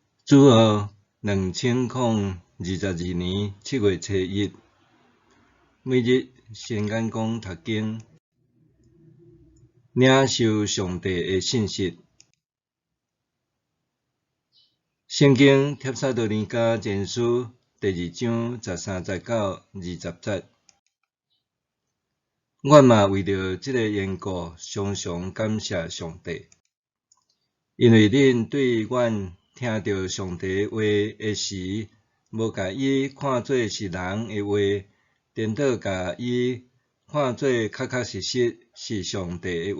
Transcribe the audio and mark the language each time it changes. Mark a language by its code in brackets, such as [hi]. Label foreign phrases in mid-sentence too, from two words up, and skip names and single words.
[nan] 主后2022年7月初1，每日先眼光读经，领受上帝的信息。圣经帖撒罗尼迦前书第2章13节到20节。阮嘛为着即个缘故，常常感谢上帝，因为恁对阮听到上帝话的时，无甲伊看做是人的话，颠倒甲伊看做确实是上帝的话。